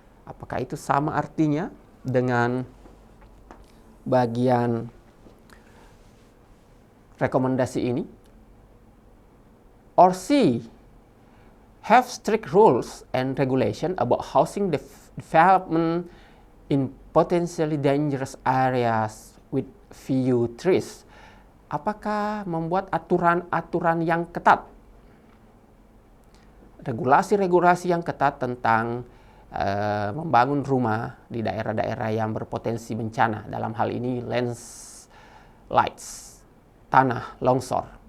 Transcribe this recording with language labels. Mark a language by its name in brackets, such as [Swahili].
[Indonesian] Apakah itu sama artinya dengan bagian rekomendasi ini? [English] Or C, have strict rules and regulation about housing development in potentially dangerous areas with few trees. [Indonesian] Apakah membuat aturan-aturan yang ketat, regulasi-regulasi yang ketat tentang membangun rumah di daerah-daerah yang berpotensi bencana, dalam hal ini landslides, tanah longsor.